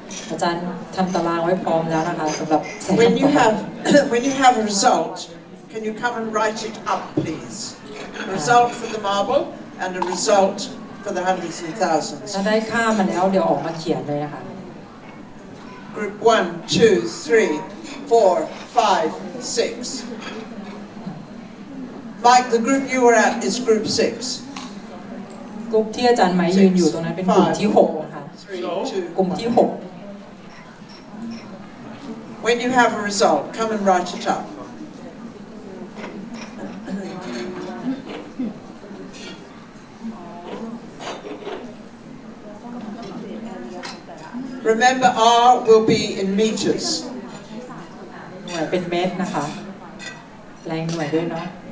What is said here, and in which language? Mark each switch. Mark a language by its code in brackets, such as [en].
[th] อาจารย์ทำตารางไว้พร้อมแล้วนะคะสำหรับ [en] When you have a result, can you come and write it up, please? A result for the marble and a result for the hundreds and thousands. [th] ถ้าได้ค่ามาแล้วเดี๋ยวออกมาเขียนเลยนะคะ [en] Group 1, 2, 3, 4, 5, 6. Mike, the group you were at is group 6. [th] กลุ่มที่อาจารย์ไหมยืนอยู่ตรงนั้นเป็นกลุ่มที่6นะคะ กลุ่มที่6 [en] When you have a result, come and write it up. Remember, R will be in meters. [th] หน่วยเป็นเมตรนะคะแรงหน่วยด้วยเนาะ